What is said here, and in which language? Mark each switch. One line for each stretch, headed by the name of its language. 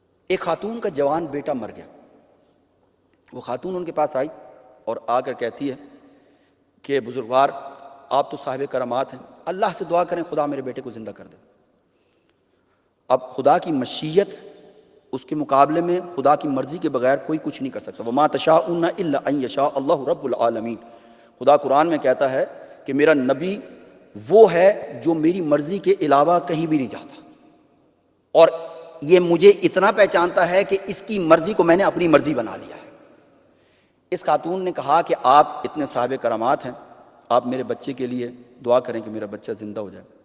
Urdu: ایک خاتون کا جوان بیٹا مر گیا. وہ خاتون ان کے پاس آئی اور آ کر کہتی ہے کہ بزرگوار آپ تو صاحب کرامات ہیں, اللہ سے دعا کریں خدا میرے بیٹے کو زندہ کر دے. اب خدا کی مشیت اس کے مقابلے میں خدا کی مرضی کے بغیر کوئی کچھ نہیں کر سکتا.
Arabic: وما تشاءون الا ان یشاء اللہ رب العالمین.
Urdu: خدا قرآن میں کہتا ہے کہ میرا نبی وہ ہے جو میری مرضی کے علاوہ کہیں بھی نہیں جاتا, اور یہ مجھے اتنا پہچانتا ہے کہ اس کی مرضی کو میں نے اپنی مرضی بنا لیا ہے. اس خاتون نے کہا کہ آپ اتنے صاحب کرامات ہیں, آپ میرے بچے کے لیے دعا کریں کہ میرا بچہ زندہ ہو جائے.